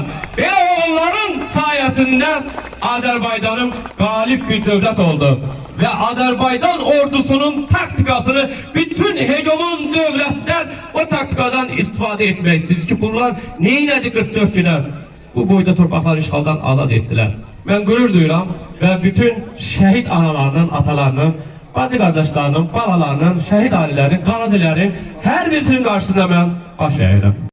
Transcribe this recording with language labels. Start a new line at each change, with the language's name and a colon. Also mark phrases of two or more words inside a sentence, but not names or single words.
Azerbaijani: Belə oğulların sayəsində Azərbaycanım qalib bir dövlət oldu.
Turkish: Ve Azerbaycan ordusunun taktikasını bütün hegemon devletler o taktikadan istifade etmeksizdir ki bunlar neyledi 44 güne bu boyda torpaqları işğaldan azad ettiler. Ben gurur duyuram ve bütün şehit analarının, atalarının, bacı kardeşlerinin, balalarının, şehit ailelerinin, gazilerin her birisinin karşısında ben baş eğirim.